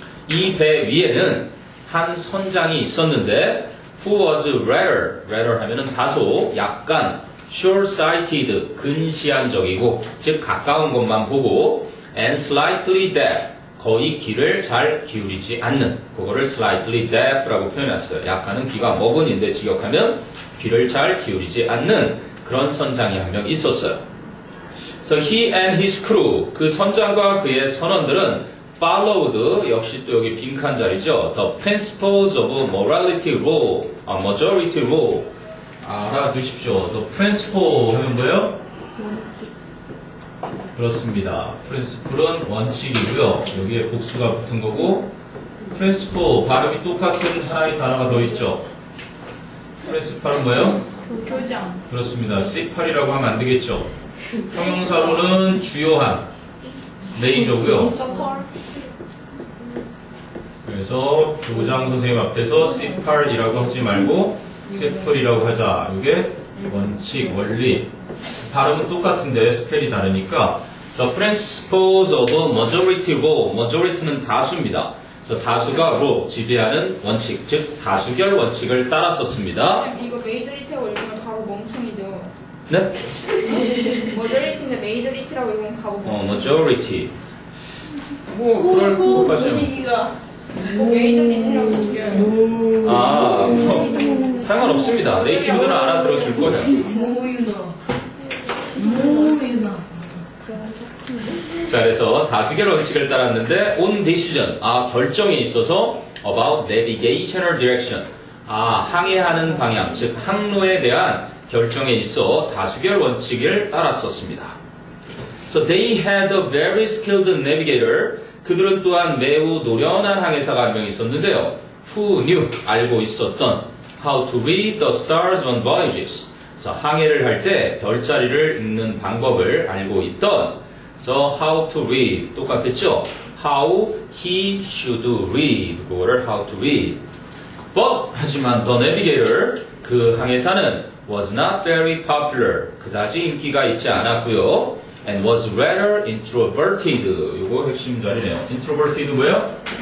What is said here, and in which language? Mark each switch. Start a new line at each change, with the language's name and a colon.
Korean: 이 배 위에는 한 선장이 있었는데
English: who was rather
Korean: 하면은 다소 약간 short-sighted 근시안적이고 즉 가까운 것만 보고
English: and slightly deaf
Korean: 거의 귀를 잘 기울이지 않는 그거를 slightly deaf라고 표현했어요. 약간은 귀가 먹은인데 직역하면 귀를 잘 기울이지 않는 그런 선장이 한 명 있었어요.
English: So he and his crew
Korean: 그 선장과 그의 선원들은 followed 역시 또 여기 빈칸 자리죠.
English: The principles of morality rule, majority rule
Korean: 알아두십시오. The principle 하면 뭐예요? 원칙. 그렇습니다. principle은 원칙이고요. 여기에 복수가 붙은 거고 principle 발음이 똑같은 하나의 단어가 더 있죠. principle은 뭐예요? 교장. 그렇습니다. C8이라고 하면 안 되겠죠. 형용사로는 주요한 메이저고요. 그래서 교장 선생님 앞에서 C8이라고 하지 말고 C8이라고 하자. 이게 원칙, 원리. 발음은 똑같은데 스펠이 다르니까 The principles of majority rule. majority는 다수입니다. 그래서 다수가 rule, 지배하는 원칙, 즉 다수결 원칙을 따랐었습니다. 이거 메이저리티라고 읽으면 바로 멍청이죠. 네? 머저리티인데 메이저리티라고 읽으면 바로 멍청이. majority. 뭐 그럴 것까지는. 분위기가 메이저리티라고 읽어요. 아, 상관없습니다. 네이티브들은 알아들어줄 거예요. 자, 그래서 다수결 원칙을 따랐는데 on decision, 결정에 있어서
English: about navigational direction,
Korean: 항해하는 방향, 즉 항로에 대한 결정에 있어 다수결 원칙을 따랐었습니다.
English: So they had a very skilled navigator.
Korean: 그들은 또한 매우 노련한 항해사가 한 명 있었는데요.
English: Who knew,
Korean: 알고 있었던
English: how to read the stars on voyages.
Korean: 그래서 항해를 할 때 별자리를 읽는 방법을 알고 있던 So how to read 똑같겠죠?
English: How he should read 그거를 how to read But 하지만 the navigator 그 항해사는 was not very popular
Korean: 그다지 인기가 있지 않았고요
English: and was rather introverted 이거 핵심 자리네요 introverted 뭐예요?